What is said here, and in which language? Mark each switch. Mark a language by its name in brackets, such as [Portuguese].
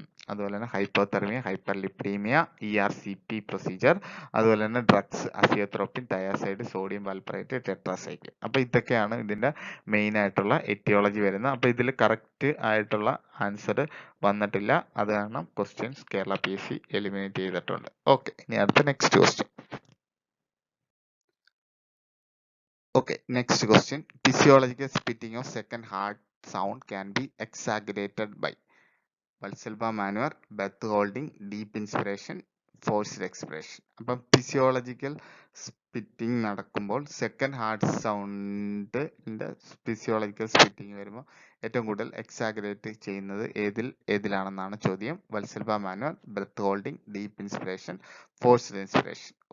[Malayalam] അതുപോലെ തന്നെ hypothermia, ഹൈപ്പർലിപ്പിഡീമിയ, ERCP procedure, അതുപോലെ തന്നെ ഡ്രഗ്സ്, അസിയോത്രോപിൻ, തയാസൈഡ്, സോഡിയം വാൽപ്രൈറ്റ്, ടെട്രാസൈക്ലിൻ. അപ്പൊ ഇതൊക്കെയാണ് ഇതിന്റെ മെയിൻ ആയിട്ടുള്ള എറ്റിയോളജി വരുന്നത്. അപ്പൊ ഇതിൽ കറക്റ്റ് ആയിട്ടുള്ള ആൻസർ വന്നിട്ടില്ല, അത് കാരണം ക്വസ്റ്റ്യൻസ് കേരള PSC എലിമിനേറ്റ് ചെയ്തിട്ടുണ്ട്. ഓക്കെ, ഇനി അടുത്ത next question. [English] Okay, next question. Physiological spitting of second heart sound can be exaggerated by Valsalva maneuver, breath holding, deep inspiration, forced expiration. [Malayalam] അപ്പം ഫിസിയോളജിക്കൽ സ്പിറ്റിംഗ് നടക്കുമ്പോൾ second heart സൗണ്ടിന്റെ physiological spitting വരുമ്പോൾ ഏറ്റവും കൂടുതൽ exaggerate ചെയ്യുന്നത് ഏതിലാണെന്നാണ് ചോദ്യം. [English] Valsalva manoeuvre, breath holding, deep inspiration, forced inspiration.